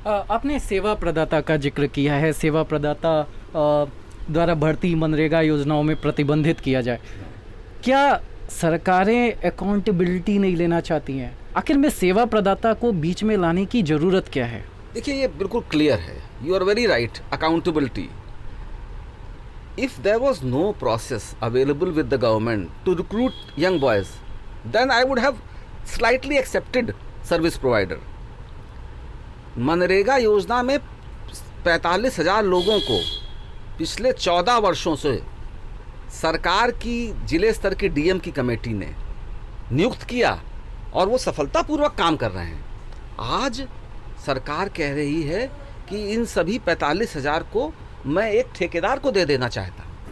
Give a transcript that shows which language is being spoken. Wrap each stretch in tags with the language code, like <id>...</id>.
<hi>आपने सेवा प्रदाता का जिक्र किया है। सेवा प्रदाता द्वारा भर्ती मनरेगा योजनाओं में प्रतिबंधित किया जाए। क्या सरकारें अकाउंटेबिलिटी नहीं लेना चाहती हैं? आखिर में सेवा प्रदाता को बीच में लाने की ज़रूरत क्या है? देखिए, ये बिल्कुल क्लियर है।</hi> <en>You are very right. Accountability. If there was no process available with the government to recruit young boys, then I would have slightly accepted service provider.</en> <hi>MNREGA योजना में 45,000 लोगों को पिछले 14 वर्षों से सरकार की जिले स्तर की डीएम की कमेटी ने नियुक्त किया और वो सफलतापूर्वक काम कर रहे हैं। आज सरकार कह रही है कि इन सभी 45,000 को मैं एक ठेकेदार को दे देना चाहता,</hi>